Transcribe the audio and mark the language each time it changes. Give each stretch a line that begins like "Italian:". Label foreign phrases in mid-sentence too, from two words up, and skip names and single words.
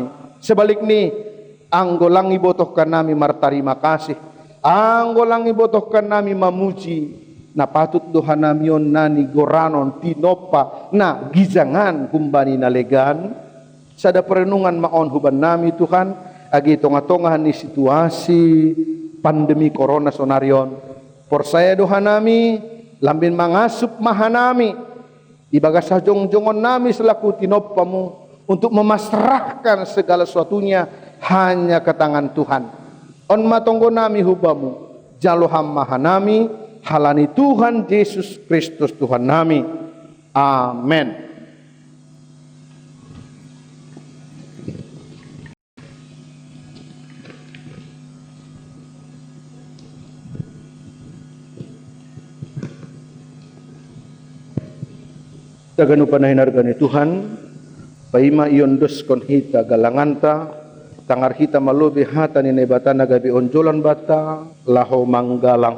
Simeulue: Sebalik ni, anggolang ibotohkan nami martarima kasih, anggolang ibotohkan nami mamuji, na patut Tuhan nami on nani goranon tinopa, na gizangan kumbani nalegan, sada perenungan maon huban nami Tuhan, agi tonga-tongahan ni situasi pandemi corona sonarion. Por saya doha nami, lambin mangasup mahanami, ibaga sajong-jongon nami selaku tinopamu,
Indonesian: untuk memasrahkan segala sesuatunya hanya ke tangan Tuhan.
Simeulue: On matonggo nami hubamu, jaloham mahanami, halani Tuhan Yesus Kristus Tuhan nami. Amin. Taganu panahinargani Tuhan, paima iondos kon hita galanganta, tangar hita malubi hata ni nebata nagabi onjolan bata, laho manggalang.